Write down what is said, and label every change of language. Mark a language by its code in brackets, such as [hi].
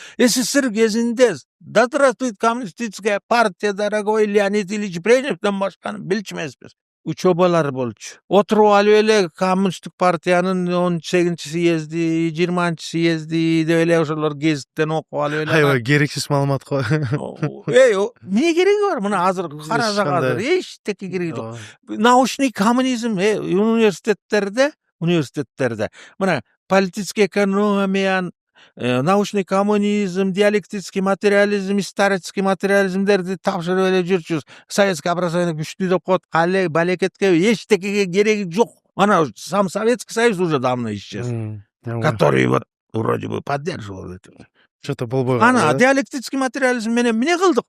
[ky] СССР кезинде [ru] да здравствует коммунистическая партия, дорогой Леонид Ильич [ky] Брежневден башканы билчү эмеспиз. Учебалар болчу. Отуруп алып эле коммунисттик партиянын 18-съезди, 20-съезди деп эле ошолор гезиттен окуп алып эле. Аябай керексиз маалымат го. Эмне кереги бар? Мына азыр карасак азыр эчтеке кереги жок. Научный коммунизм университеттерде мына политический экономия, научный коммунизм, диалектический материализм, исторический материализмдерди тапшырып эле жүрчүбүз. Советский образование күчтүү деп коет. Кале балекетке эчтекеге кереги жок. [ru] Ана сам Советский Союз уже давно исчез. Который вот вроде бы поддерживал это. Что-то [ky] болбой калды. Ана диалектический материализм менен эмне кылдык?